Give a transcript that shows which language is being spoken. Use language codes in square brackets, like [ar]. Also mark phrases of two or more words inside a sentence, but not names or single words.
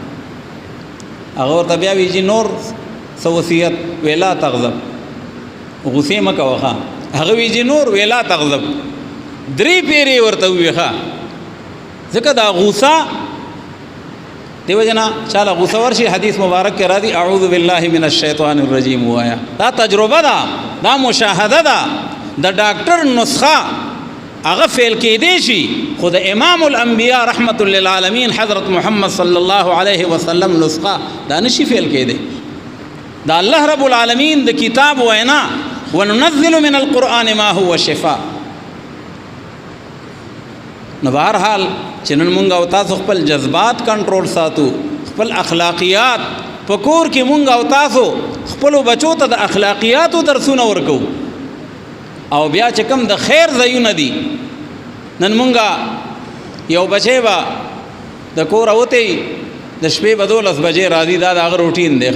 [ps] هغه ورته بیا وی چې نور څه وصیت؟ وی [ar] لا تغضب، [ps] غصې مه کوه. هغه وی چې نور؟ وی [ar] لا تغضب. [ps] 3 پیرې ورته وویې، ځکه دا غوسه دیو جنا چاله غوسه ورشي حدیث مبارک کې راځي [ar] اعوذ بالله من الشیطان الرجیم [ps] وایا. دا تجربه ده، دا مشاهده ده. د ډاکټر نسخه هغه فیل کېدی شي، خو د [ar] امام الانبیاء رحمت للعالمین [ps] حضرت محمد [ar] صلی الله علیه وسلم [ps] نسخه دا نشي فیل کېدی. دا [ar] الله رب العالمین [ps] د کتاب وینا [ar] وننزل من القرآن ما هو شفاء. [ps] نو بهرحال چې نن مونږ او تاسو خپل جذبات کنټرول ساتو، خپل اخلاقیات په کور کې مونږ او تاسو خپلو بچو ته د اخلاقیاتو درسونه ورکو. او بیا چې کوم د خیر ځایونه دي، نن مونږ یو بچی به د کوره وتی د شپې به 12 بجې راځي، دا د هغه روټین دی.